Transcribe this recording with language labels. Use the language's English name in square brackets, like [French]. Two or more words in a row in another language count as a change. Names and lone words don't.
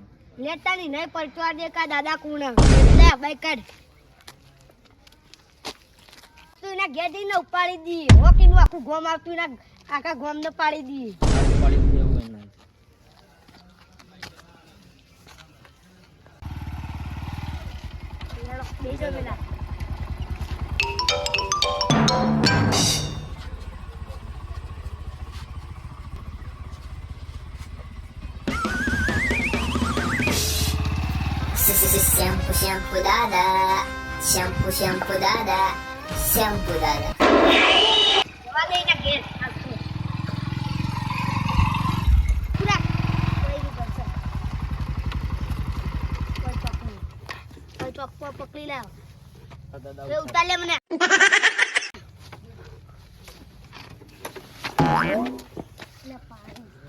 [Gujarati] લેતા નહીં પડતો દે કા દાદા કોણ લે બાઈક કાઢ તું ના ઘેર જઈને ઉપાડી દી હોકી નું આખું ગોમ આવતું ના આખા ગોમ ને પાડી દી ઉપાડી દેવું એને બેસો પેલા Shampoo dada, shampoo dada, shampoo dada. વાલે ના ઘેર આવતું પૂરા કોઈ ની કરશે કોઈ ચોક પકડી લાવ દાદા એ ઉતાર લે મને લે પાણી